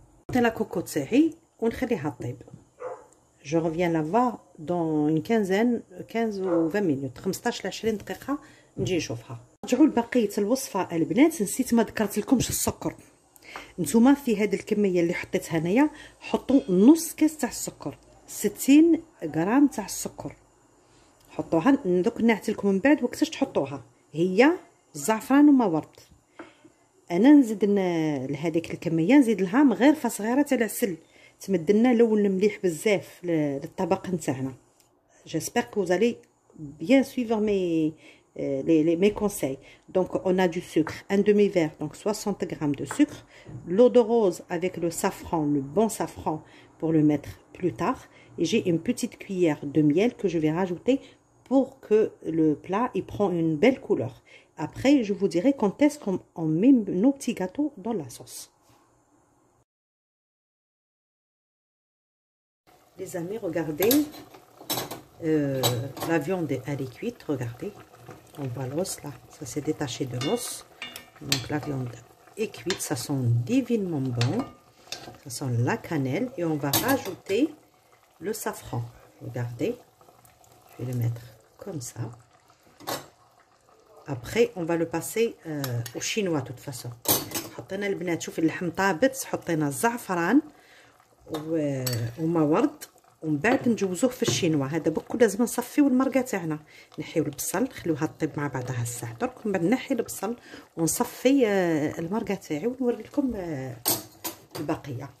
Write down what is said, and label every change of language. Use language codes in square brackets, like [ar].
[ar] نحط لا كوكو تاعي ونخليها طيب. [fr] Je reviens la voir dans une 15 ou 20 minutes. [ar] 15 ل 20 دقيقة نجي نشوفها. رجعوا لبقية الوصفة البنات. نسيت ما ذكرت لكمش السكر. نتوما في هذه الكمية اللي حطيتها هنايا حطوا نص كاس تاع السكر، 60 غرام تاع السكر. حطوها دوك نعت لكم من بعد وقتاش تحطوها. هي الزعفران وما ورد. انا نزيد لهذيك الكميه نزيد لها مغرفه صغيره تاع العسل تمدلنا لون مليح بزاف للطبق نتاعنا. [fr] j'espère que vous allez bien suivre mes conseils. Donc on a du sucre, un demi-verre, donc 60 grammes de sucre, l'eau de rose avec le safran, le bon safran pour le mettre plus tard, et j'ai une petite cuillère de miel que je vais rajouter pour que le plat il prend une belle couleur. Après je vous dirai quand est-ce qu'on met nos petits gâteaux dans la sauce. Les amis, regardez, la viande elle est cuite, regardez. On voit l'os là, ça s'est détaché de l'os. Donc la viande est cuite, ça sent divinement bon. Ça sent la cannelle et on va rajouter le safran. Regardez, je vais le mettre comme ça. Après, on va le passer au chinois de toute façon. [ar] حطينا البنات شوفي اللحم طابت، حطينا الزعفران وما ورد، ومن بعد نجوزوه في الشينوا. هذا بكل لازم نصفيو المرقه تاعنا، نحيو البصل نخليوها طيب مع بعضها الساعه درك، من بعد نحي البصل ونصفي المرقه تاعي ونوري لكم البقيه.